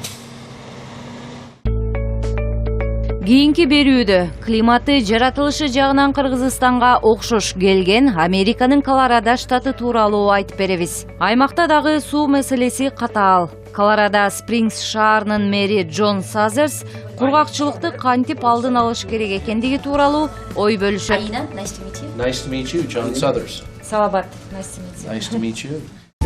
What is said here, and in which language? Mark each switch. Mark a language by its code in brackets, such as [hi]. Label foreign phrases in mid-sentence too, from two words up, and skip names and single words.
[ky] Кийинки берүүдө климаты жаратылышы жагынан Кыргызстанга окшош келген Американын Колорадо штаты тууралуу айтып беребиз. Аймакта дагы суу маселеси катаал. Колорадо Спрингс шаарынын мэри Джон Сазерс кургакчылыкты кантип алдын алыш керек экендиги тууралуу ой бөлүшөт. [en] Nice to meet you, John Suthers. [ky] Салабат. [en] Nice to meet you.